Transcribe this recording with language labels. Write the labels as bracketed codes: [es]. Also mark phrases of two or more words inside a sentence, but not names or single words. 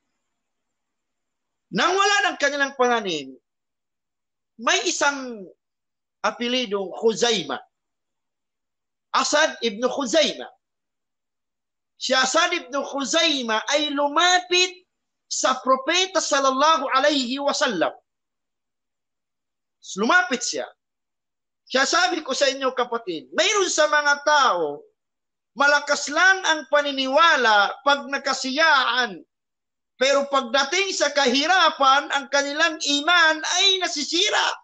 [tl] Nang wala ng kanilang pananim, may isang apelidong Khuzaima. Asad ibn Khuzaima. Si Asad ibn Khuzaima ay lumapit sa propeta [ar] صلى الله عليه وسلم. [tl] Lumapit siya. Kaya sabi ko sa inyo kapatid, mayroon sa mga tao, malakas lang ang paniniwala pag nakasiyahan. Pero pagdating sa kahirapan, ang kanilang iman ay nasisira.